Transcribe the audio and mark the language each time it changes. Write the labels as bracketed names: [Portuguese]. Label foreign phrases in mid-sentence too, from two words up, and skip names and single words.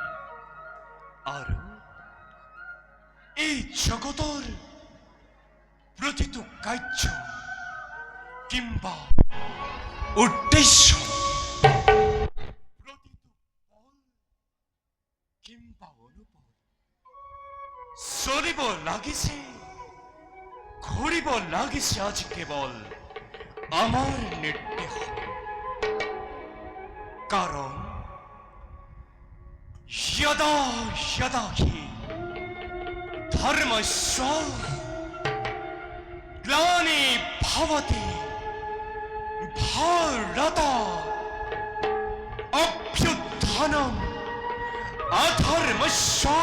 [Assamese] আৰু এই জগতৰ প্ৰতিটো কাৰ্য কিম্বা উদ্দেশ্য, প্ৰতিটো ফল কিম্বা অনুভৱ চলিব লাগিছে, ঘূৰিব লাগিছে আজি কেৱল আমাৰ নিৰ্দেশ। [Sanskrit] কাৰণ यदा यदा हि धर्मस्य ग्लानि भवति भारत अभ्युत्थानम् अधर्मस्य